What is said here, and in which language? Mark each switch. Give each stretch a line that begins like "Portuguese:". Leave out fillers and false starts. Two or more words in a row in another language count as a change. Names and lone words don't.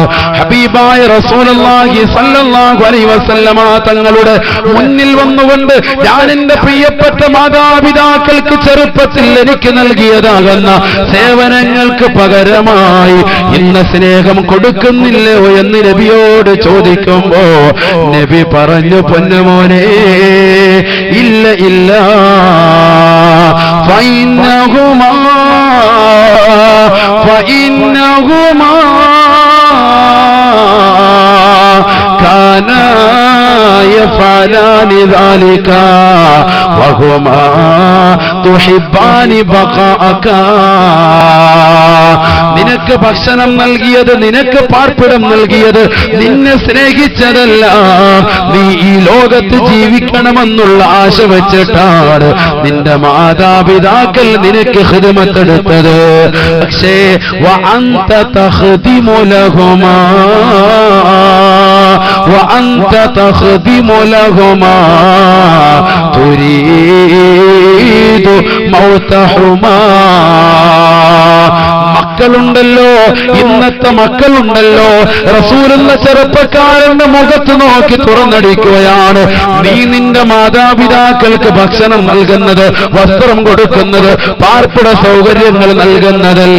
Malayalam: ഹബീബായ
Arabic: رسول الله صلى الله عليه وسلم
Malayalam: തങ്ങളുടെ മുന്നിൽ വന്നുകൊണ്ട് ഞാൻ എന്റെ പ്രിയപ്പെട്ട മാതാപിതാക്കൾക്ക് ചെറുപ്പത്തിൽ എനിക്ക് നൽകിയതാകുന്ന സേവനങ്ങൾക്ക് പകരമായി ഇന്ന് സ്നേഹം കൊടുക്കുന്നില്ലയോ എന്ന് നബിയോട് ചോദിക്കുമ്പോ നബി പറഞ്ഞു, പൊന്നുമോനെ, ഇല്ല ഇല്ല.
Arabic: ഫഇന്നഹുമാ كانا يفعلان ذلك وهما تحبان بقاءك.
Malayalam: നിനക്ക് ഭക്ഷണം നൽകിയത്, നിനക്ക് പാർപ്പിടം നൽകിയത്, നിന്നെ സ്നേഹിച്ചതല്ല, നീ ഈ ലോകത്ത് ജീവിക്കണമെന്നുള്ള ആശ വെച്ചിട്ടാണ് നിന്റെ മാതാപിതാക്കൾ നിനക്ക് ഖിദ്മത്തെടുത്തത്.
Arabic: പക്ഷേ وأنت تخدم لهما وأنت تخدم لهما تريد موتهما.
Malayalam: മക്കളുണ്ടല്ലോ, ഇന്നത്തെ മക്കളുണ്ടല്ലോ, റസൂലുള്ള ചെറുപ്പക്കാരന്റെ മുഖത്ത് നോക്കി തുറന്നടിക്കുകയാണ്. നീ നിന്റെ മാതാപിതാക്കൾക്ക് ഭക്ഷണം നൽകുന്നത്, വസ്ത്രം കൊടുക്കുന്നത്, പാർപ്പിട സൗകര്യങ്ങൾ നൽകുന്നതല്ല.